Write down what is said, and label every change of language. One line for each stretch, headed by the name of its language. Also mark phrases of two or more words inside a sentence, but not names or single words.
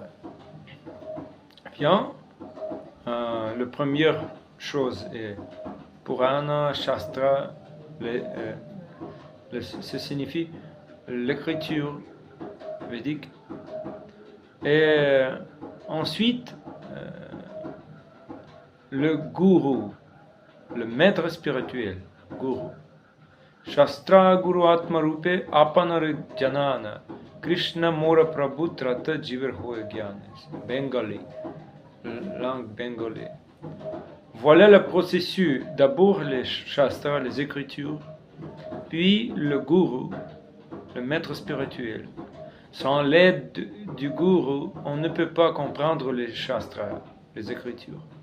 French: Bien, la première chose est Purana, Shastra, ça signifie l'écriture védique. Et ensuite, le guru, le maître spirituel, guru.
Bangla: শাস্ত্র গুরু আত্মা রূপে আপনার জানান কৃষ্ণ মোর প্রভু ত্রাতা জীবের হয় জ্ঞান.
French: Bengali, langue bengali. Voilà le processus. D'abord les shastras, les écritures, puis le guru, le maître spirituel. Sans l'aide du guru, on ne peut pas comprendre les shastras, les écritures.